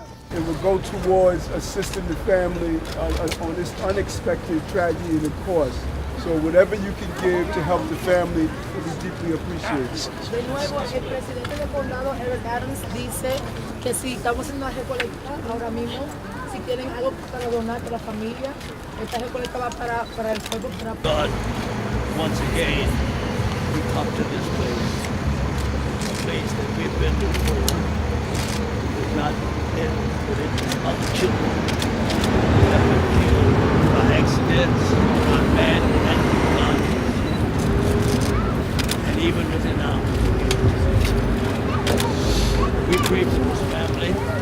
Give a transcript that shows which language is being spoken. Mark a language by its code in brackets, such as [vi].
[en] It will go towards assisting the family on this unexpected tragedy and the cost. So whatever you can give to help the family will be deeply appreciated. [es] De nuevo, el presidente del condado, Eric Adams, dice que si estamos haciendo una recolecta ahora mismo, si tienen algo para donar para la familia, esta recolecta va para el pueblo. [en] God, once again, we come to this place, a place that we've been to before. We've not been with other children who have been killed by accidents, by bad guns, and even within our community. We pray for this family.